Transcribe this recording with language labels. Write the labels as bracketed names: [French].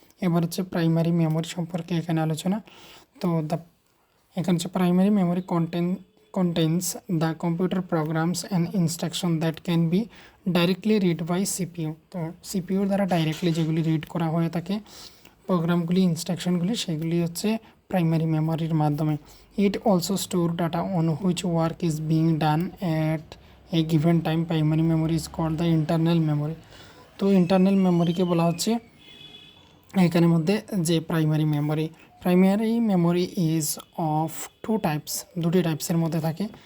[Bangla] এবার হচ্ছে primary memory সম্পর্কে এখানে আলোচনা। তো এখানে হচ্ছে [English] Primary memory contains the computer programs and instruction that can be directly read by CPU। [Bangla] তো CPU দ্বারা ডাইরেক্টলি যেগুলি রিড করা হয়ে থাকে প্রোগ্রামগুলি, ইনস্ট্রাকশনগুলি, সেগুলি হচ্ছে প্রাইমারি মেমোরির মাধ্যমে। [English] It also store data on which work is being done at a given time. Primary memory is called the internal memory. [Bangla] তো ইন্টারনাল মেমোরিকে বলা হচ্ছে এখানের মধ্যে যে [English] primary memory is of two types, [Bangla] দুটি টাইপসের মধ্যে থাকে।